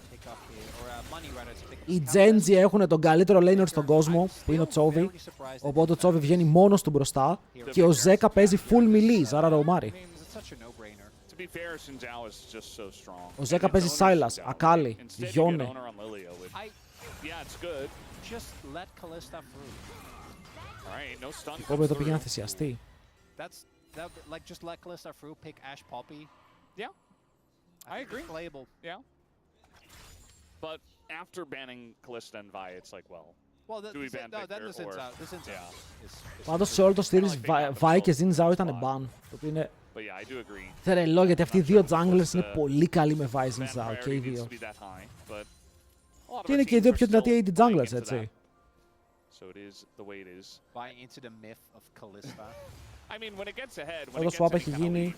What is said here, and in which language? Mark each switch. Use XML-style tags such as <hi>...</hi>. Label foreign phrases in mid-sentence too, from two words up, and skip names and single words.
<el>Οι Genji έχουν τον καλύτερο laner στον κόσμο που είναι ο Chovy, οπότε ο Chovy βγαίνει μόνος του μπροστά και ο Zeka παίζει full melee, άρα ροουμάρει. Ο Zeka παίζει Sylas, Akali, Yone. Η Poppy εδώ πήγε να θυσιαστεί.</el> <en>I agree. Yeah. But after banning Kalista and Vi, it's like, well, do we ban Victor or...</en> <el>Πάντως σε όλο το series, Vi και Xin Zhao ήταν ban. Το οποίο είναι θερελό, γιατί αυτοί οι δύο junglers είναι πολύ καλοί με Vi Xin Zhao και οι δύο. Και είναι και οι δύο πιο δυνατοί</el> <en>AD junglers,</en> <el>έτσι. Εδώ swap έχει γίνει.</el>